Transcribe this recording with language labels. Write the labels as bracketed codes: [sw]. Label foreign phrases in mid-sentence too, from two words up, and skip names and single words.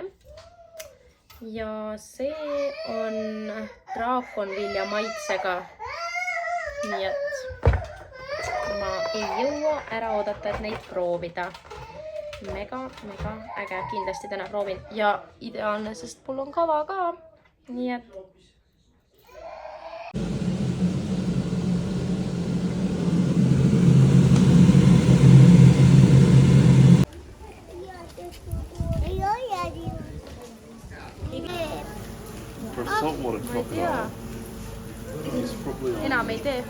[et] Ja see on draakonvilja maitsega. Nii et ma ei jõua ära oodata, et neid proovida. Mega äge, kindlasti täna proovin ja ideaalne, sest mul on kava ka. Nii et [en] For a saltwater crocodile, it's probably [et] enam ei tee.